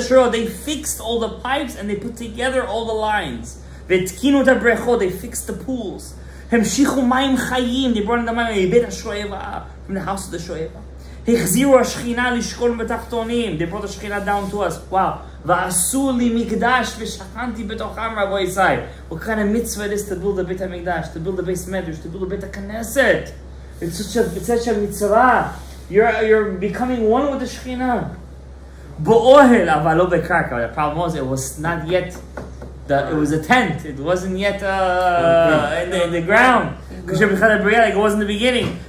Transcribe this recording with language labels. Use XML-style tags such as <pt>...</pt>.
<en>They fixed all the pipes and they put together all the lines. They fixed the pools. They brought in the mayim. from the house of the Shoeva. החזירו השכינה לשכון בתחתונים. They brought the Shekhinah down to us. Wow.</en> <he>ועשו לי מקדש ושכנתי בתוכם, Rabbi Yisai.</he> <en>What kind of mitzvah it is to build a Beit HaMikdash, to build a Beis Medrash, to build a Beit HaKnesset? It's such a mitzvah. You're becoming one with the Shekhinah. באוהל, אבל לא בקרקע. The problem was, it was not yet, it was a tent. It wasn't yet in the ground. Like it was in the beginning.</en>